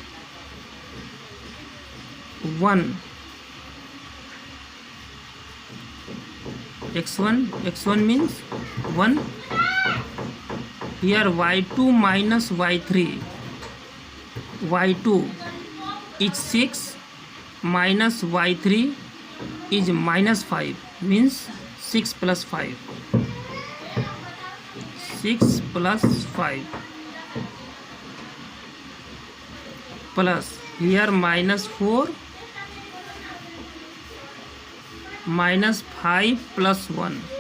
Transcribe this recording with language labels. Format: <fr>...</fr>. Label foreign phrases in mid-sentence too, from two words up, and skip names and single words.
<en>1 x1 means 1. Here y2 minus y3, y2 is 6 minus y3 is minus 5, means 6 plus 5 plus here minus 4 minus 5 plus 1,</en>